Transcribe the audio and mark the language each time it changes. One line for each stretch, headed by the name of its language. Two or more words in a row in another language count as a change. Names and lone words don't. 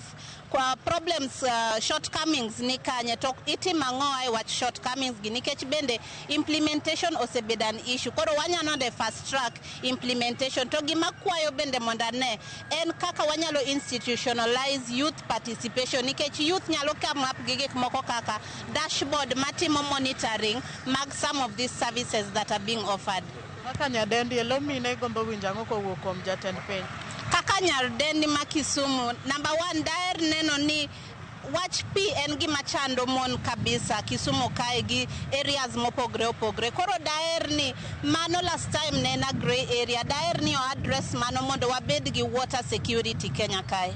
Luo (Kenya and Tanzania): Kwa
English: problems shortcomings
Luo (Kenya and Tanzania): ni kanye, to itimo ang'o e wach shortcomings gi nikech bende implementation osebedo
English: an issue.
Luo (Kenya and Tanzania): Koro wanyalo de
English: fast track implementation.
Luo (Kenya and Tanzania): To gima kwayo bende monda ne en kaka wanyalo
English: institutionalize youth participation
Luo (Kenya and Tanzania): nikech youth nyalo
English: come up
Luo (Kenya and Tanzania): gi gik moko kaka dashboard matimo monitoring mag
English: some of these services that are being offered.
Luo (Kenya and Tanzania): Kaka nyadendi elomine gombo winja ang'o kowuok kuom jatend piny. Kaka nyadendi ma Kisumu,
English: number one,
Luo (Kenya and Tanzania): daher neno ni wach pi en gima chando mon kabisa Kisumu kae gi areas mopogre. Koro daher ni mano
English: last time
Luo (Kenya and Tanzania): ne na
English: grey area,
Luo (Kenya and Tanzania): daher ni o address mano mondo wabed gi
English: water security
Luo (Kenya and Tanzania): Kenya kae.